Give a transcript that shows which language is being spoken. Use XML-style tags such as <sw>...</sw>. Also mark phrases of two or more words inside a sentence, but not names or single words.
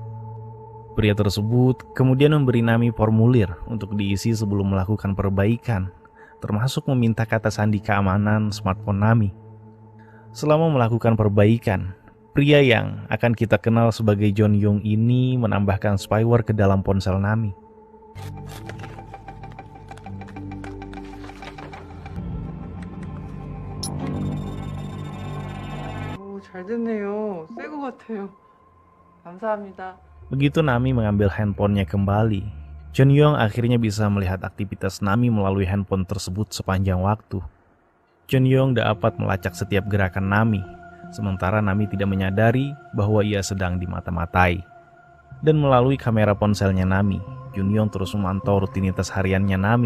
<id>Pria tersebut kemudian memberi Nami formulir untuk diisi sebelum melakukan perbaikan, termasuk meminta kata sandi keamanan smartphone Nami. Selama melakukan perbaikan, pria yang akan kita kenal sebagai John Young ini menambahkan spyware ke dalam ponsel Nami.</id> <ko>잘 됐네요. 새 것 같아요. 감사합니다.</ko> <id>Begitu Nami mengambil handphonenya kembali, John Young akhirnya bisa melihat aktivitas Nami melalui handphone tersebut sepanjang waktu. John Young dapat melacak setiap gerakan Nami, sementara Nami tidak menyadari bahwa ia sedang dimata-matai. Dan melalui kamera ponselnya Nami, John Young terus memantau rutinitas hariannya Nami.</id>